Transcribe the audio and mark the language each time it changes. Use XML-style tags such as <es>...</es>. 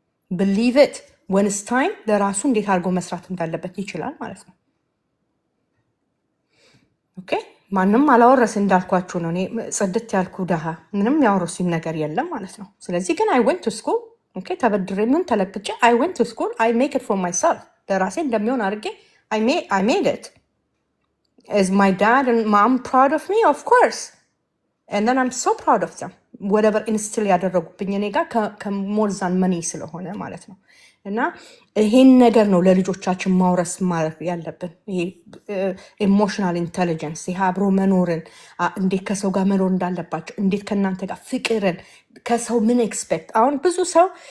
<en>believe it when it's time</en> <am>ለራሱ እንዴት አድርጎ መስራት እንዳለበት ይችላል ማለት ነው። ኦኬ ማንም አላወረስ እንዳልኳችሁ ነው። እኔ ጽድት ያልኩ ደሃ ምንም ያወረሱኝ ነገር የለም ማለት ነው። ስለዚህ ግን</am> <en>I went to school</en> <am>ኦኬ ተበድሬ ምን ተለቅጬ</am> <en>I went to school I make it for myself</en> <am>ለራሴ እንደሚሆን አድርጌ</am> <en>I made it. Is my dad and mom proud of me? Of course. And then I'm so proud of them. Whatever instill</en> <am>ያደረጉብኝ እኔ ጋር ከሞር ዛን መኒ ስለሆነ ማለት ነው። እና ይሄን ነገር ነው ለልጆቻችን ማውረስ ማለት ያለብን። ይሄ ኢሞሽናል ኢንቴሊጀንስ፣ ይሄ አብሮ መኖርን፣ እንዴት ከሰው ጋር መኖር እንዳለባቸው፣ እንዴት ከእናንተ ጋር ፍቅርን፣ ከሰው ምን ኤክስፔክት። አሁን ብዙ ሰው</am>